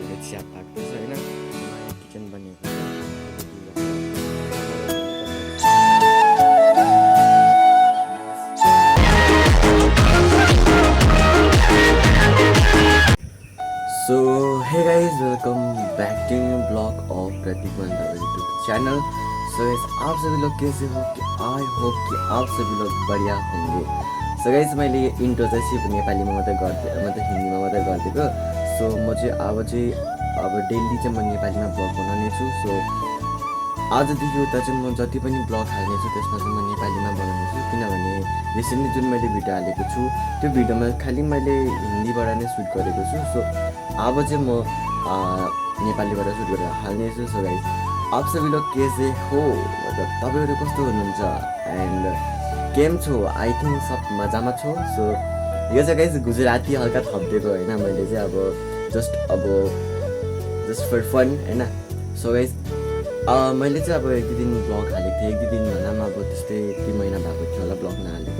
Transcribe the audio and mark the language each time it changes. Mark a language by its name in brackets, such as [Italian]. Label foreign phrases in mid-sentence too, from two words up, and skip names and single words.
[Nepali] चिया पाक्दैछ होइन किचन बनेको [English] so hey guys welcome back to new blog of Pratik Mandavar YouTube channel. so guys [Hindi] आप सभी लोग कैसे हो कि [English] I hope [Hindi] कि आप सभी लोग बढ़िया होंगे। [English] so guys [Nepali] मैले इन्ट्रो चाहिँ सिर्फ नेपालीमा मात्रै मतलब हिन्दीमा मात्रै गरिदिएको। सो म चाहिँ अब डेली चाहिँ म नेपालीमा ब्लग बनाउने छु। सो आजदेखि उता चाहिँ म जति पनि ब्लग हाल्नेछु त्यसमा चाहिँ म नेपालीमा बनाउनेछु, किनभने रिसेन्टली जुन मैले भिडियो हालेको छु त्यो भिडियोमा खालि मैले हिन्दीबाट नै सुट गरेको छु। सो अब चाहिँ म नेपालीबाट सुट गरेर हाल्नेछु। [English] so guys [Hindi] आप सबै लोग कैसे हो, [Nepali] मतलब तपाईँहरू कस्तो हुनुहुन्छ [Hindi] एन्ड [Gujarati] કેમ છો, [English] I think [Gujarati] સબ મજામાં છો। [Nepali] सो यो चाहिँ गाइज गुजराती हल्का थपिदिएको होइन मैले चाहिँ अब [English] just for fun [Nepali] होइन। सो गाइज मैले चाहिँ अब एक दुई दिन ब्लग हालेको थिएँ, एक दुई दिन भन्दा पनि अब त्यस्तै 3 महिना भएको थियो होला ब्लग नहालेको।